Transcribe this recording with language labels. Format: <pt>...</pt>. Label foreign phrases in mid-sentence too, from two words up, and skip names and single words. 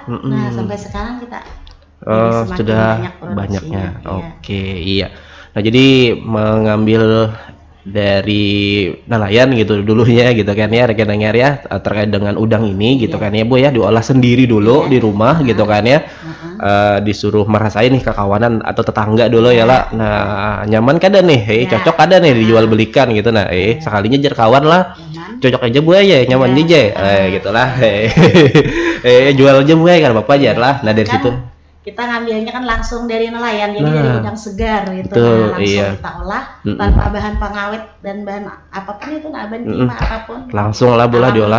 <id>Nah, sampai sekarang kita semakin sudah banyak banyaknya. produksinya. Oke, iya. Nah, jadi mengambil dari nelayan gitu dulunya gitu kan ya rekan dengar ya, terkait dengan udang ini gitu kan ya Bu ya, diolah sendiri dulu di rumah gitu kan ya. Disuruh merasain nih ke kawanan atau tetangga dulu ya lah.</id> <bjn>Nah, nyaman kada nih, cocok kada nih dijual belikan gitu. Nah, sekalinya jar kawan lah, cocok aja Bu ya, nyaman aja gitulah.</bjn> <id>Jual aja Bu ya kan Bapak aja lah. Nah, dari situ kita ngambilnya kan langsung dari nelayan, jadi dari udang segar gitu. Betul, langsung kita olah tanpa bahan pengawet dan bahan apapun itu, bahan kimia apapun. Langsung lah boleh diolah.</id>